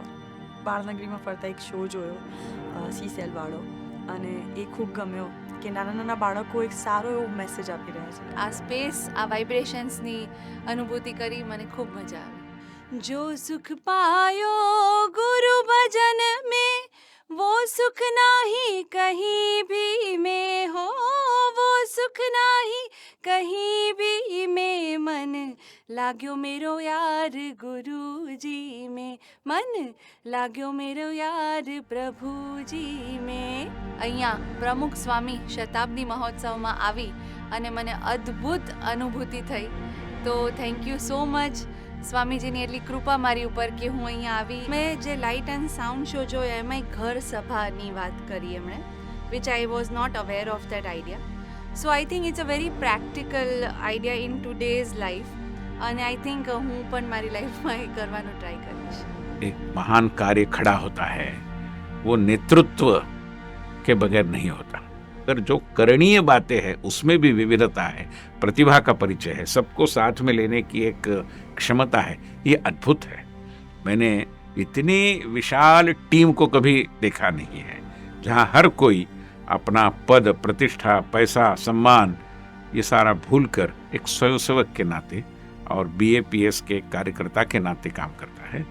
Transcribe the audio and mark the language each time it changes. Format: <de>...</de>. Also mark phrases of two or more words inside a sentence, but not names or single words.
<gu>બાળનગરીમાં ફરતા એક શો જોયો CCEL વાળો, અને એ ખૂબ ગમ્યો કે નાના નાના બાળકો એક સારો એવો મેસેજ આપી રહ્યા છે. આ સ્પેસ, આ વાઇબ્રેશન્સની અનુભૂતિ કરી મને ખૂબ મજા આવી.</gu> <hi>જો સુખ પાયો ગુરુ ભજન में वो सुख नहीं कहीं भी में हो, वो सुख नहीं कहीं भी में. मन लाग्यो मेरो यार गुरुजी में, मन लाग्यो मेरो यार प्रभुजी में.</hi> <gu>અહીંયા પ્રમુખ સ્વામી શતાબ્દી મહોત્સવમાં આવી અને મને અદ્ભુત અનુભૂતિ થઈ. તો</gu> <en>thank you so much</en> <gu>સ્વામીજીની એટલી કૃપા મારી ઉપર કે હું અહીંયા આવી. મેં જે</gu> <en>light and sound show</en> <gu>જોયો એમાં ઘર સભાની વાત કરી એમણે,</gu> <en>which I was not aware of that idea. so I think it's a very practical idea in today's life, અને I think</en> <gu>હું પણ મારી લાઈફમાં એ કરવાનો ટ્રાય કરીશ.</gu> <hi>एक महान कार्य खड़ा होता है वो नेतृत्व के बगैर नहीं होता. अगर जो करणीय बातें हैं उसमें भी विविधता है, प्रतिभा का परिचय है, सबको साथ में लेने की एक क्षमता है, ये अद्भुत है. मैंने इतनी विशाल टीम को कभी देखा नहीं है जहाँ हर कोई अपना पद, प्रतिष्ठा, पैसा, सम्मान ये सारा भूलकर एक स्वयंसेवक के नाते और BAPS के कार्यकर्ता के नाते काम करता है.</hi>